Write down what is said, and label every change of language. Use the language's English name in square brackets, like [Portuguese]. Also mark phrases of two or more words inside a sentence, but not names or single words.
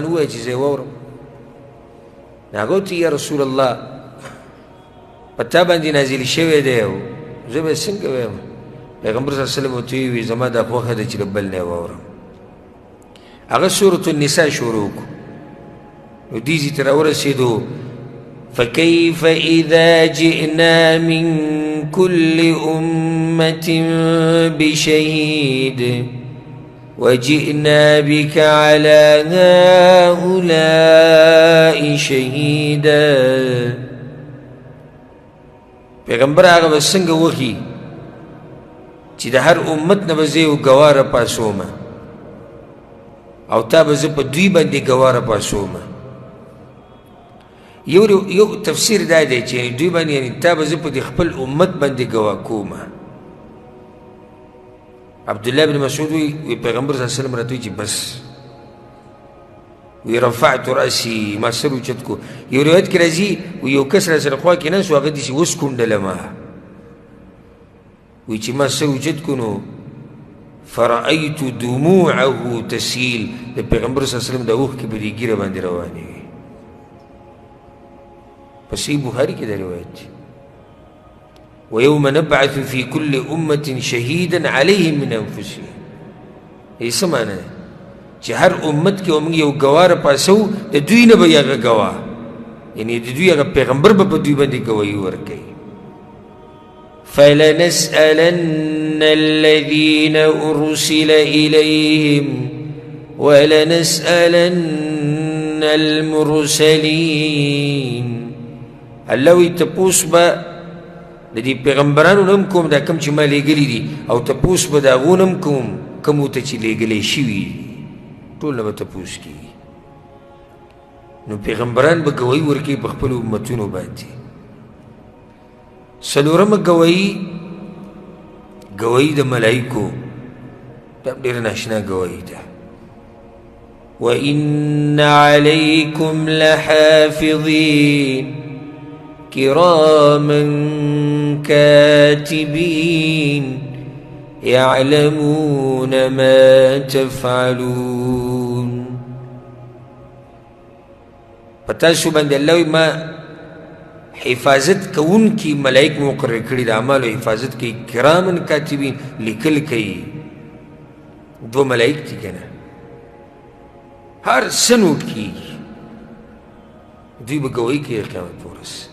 [Pashto] ووایه چې زه یې واورم هغه ورته [Arabic] یا رسول الله [Pashto] په تا باندې نازل شوی دی او زه به څنګه وایم پیغمبر [Arabic] صلی الله علیه وسلم [Pashto] ورته وویل زما دا خوښه ده چې له بل نه یې واورم هغه سورة النساء شروع کړو نو دې ځای ته راورسېدو [Arabic] فكيف إذا جئنا من كل أمة بشهيد وجئنا بك على هؤلاء شهيدا [Pashto] پیغمبر هغه به څنګه وښي چې د هر امت نه به زه یو ګواه راپاڅومه او تا به زه په دوی باندې ګواه راپاڅومه یو تفسیر دا دی چې دوی باندې یعنې تا به زه په دې خپل امت باندې ګواه کومه عبدالله بن مسعود وی پیغمبر [Arabic] صلی الله علیه وسلم [Pashto] راته وی چې بس وی [Arabic] رفعت رأسي [Pashto] ما سر اوچت کو یو روایت کې راځي وی یو کس را سره خوا کې ناست و هغه داسې وسکونډله ما وی چې ما سر اوچت کو نو [Arabic] فرأيت دموعه تسيل [Pashto] د پیغمبر [Arabic] صلی الله علیه وسلم [Pashto] د اوښکې په دې ږیره باندې روانې وي په صحیح بخاري کې دا روایت دی [Arabic] ويوم نبعث في كل أمة شهيدا عليهم من أنفسهم [Pashto] ای څه معنی ده چې هر امت کې موږ یو ګواه راپاڅو د دوی نه به هغه ګواه یعنې د دوی هغه پیغمبر به په دوی باندې ګواهي ورکوي [Arabic] فلنسألن الذين أرسل إليهم ولنسألن المرسلين [Pashto] الله وی تپوس به د دې پیغمبرانو نه هم کوم دا کوم چې ما لیږلي دي او تپوس به د هغو نه هم کوم کومو ته چې لیږلی شوي ټول نه به تپوس کېږي نو پیغمبران به ګواهي ورکوي په خپلو امتونو باندې څلورمه ګواهي د ملایکو دا ډېره ناشنا ګواهي ده [Arabic] وإن عليكم لحافظين كراما كاتبين يعلمون ما تفعلون [Pashto] پتاسو باندې الله ما حفاظت کوونکي ملائک مقرر کړي د اعمالو حفاظت کوي [Arabic] کراما کاتبین [Pashto] لیکل کوي دو ملائک دي کنه هر څه نوټ کیږي دوی به ګواهي کوي قیامت په ورځ